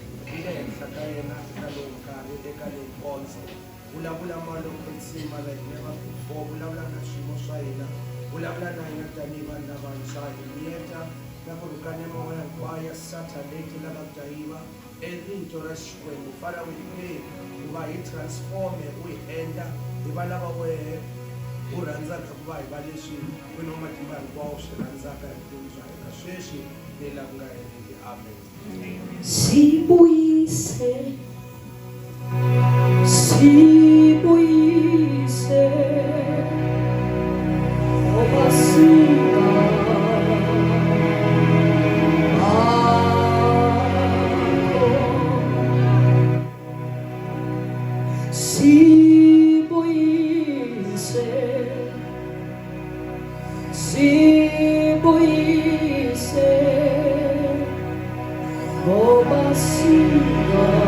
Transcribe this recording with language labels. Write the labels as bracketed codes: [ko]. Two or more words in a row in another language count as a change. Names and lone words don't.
[en] Like never before. Father, we pray you transform it, we enter [ts] urandzaka ku va hi va leswi ku no matimba hinkwawo swi rhandzaka hi vutomi bya hina sweswi ni laha ku nga heriki. Amen. [zu] Sibuyise, sibuyise, obasika, sibuyise, sibuyise, obasika.